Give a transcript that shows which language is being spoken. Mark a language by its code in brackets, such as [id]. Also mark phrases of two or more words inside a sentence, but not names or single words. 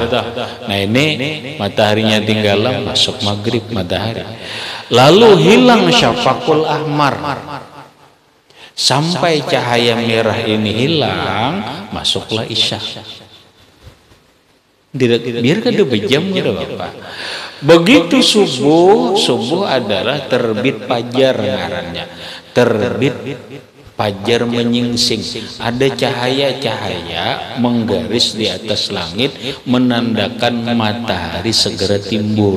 [bjn] Nah, ini mataharinya tinggalan, masuk maghrib matahari. [id] Lalu hilang [ar] syafaqul ahmar. [id] Sampai cahaya merah ini hilang, masuklah isya. [bjn] Biar kada bejam kada apa. Begitu subuh adalah terbit fajar ngarannya. [id] Terbit fajar menyingsing. Ada cahaya-cahaya menggaris di atas langit menandakan matahari segera timbul.